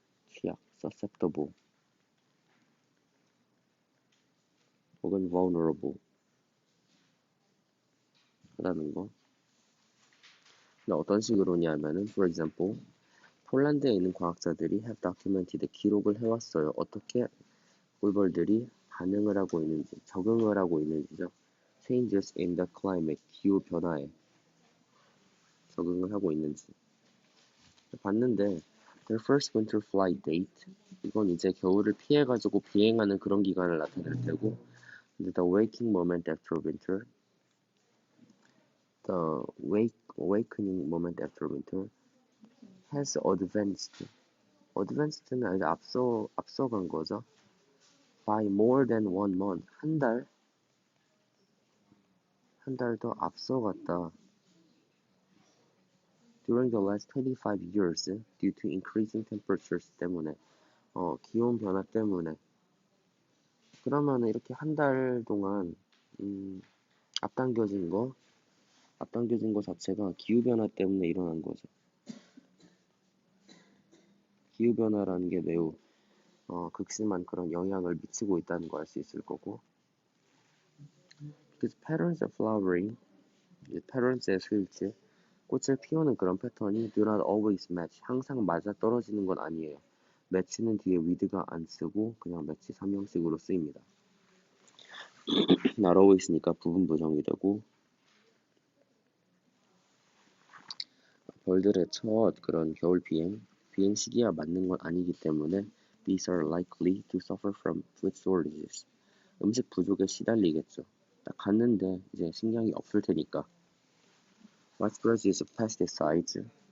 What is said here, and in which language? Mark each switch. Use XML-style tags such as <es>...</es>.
<ko>취약, susceptible 혹은 vulnerable 하다는 거. 근데 어떤 식으로냐면은 for example, 폴란드에 있는 과학자들이 have documented, 기록을 해왔어요. 어떻게 꿀벌들이 반응을 하고 있는지, 적응을 하고 있는지죠. changes in the climate, 기후 변화에 적응을 하고 있는지 봤는데 their first winter flight date, 이건 이제 겨울을 피해가지고 비행하는 그런 기간을 나타낼 테고, 근데 the waking moment after winter, the awakening moment after winter has advanced 는 아니라 앞서간 거죠. by more than 1 month, 한 달 더 앞서갔다.</ko> <en>during the last 25 years due to increasing temperatures 때문에, 기온 변화 때문에.</en> <ko>그러면 이렇게 한 달 동안 앞당겨진 거 자체가 기후변화 때문에 일어난 거죠. 기후변화라는 게 매우 극심한 그런 영향을 미치고 있다는 거 알 수 있을 거고, because patterns of flowering, patterns의 수일치, 꽃을 피우는 그런 패턴이 do not always match, 항상 맞아 떨어지는 건 아니에요. 매치는 뒤에 with가 안 쓰고 그냥 매치 3형식으로 쓰입니다. 나라고 있으니까 부분 부정이 되고 벌들의 첫 그런 겨울 비행 시기와 맞는 건 아니기 때문에 these are likely to suffer from food shortages. 음식 부족에 시달리겠죠. 딱 갔는데 이제 식량이 없을 테니까.</ko> <en>widespread use of pesticides.</en>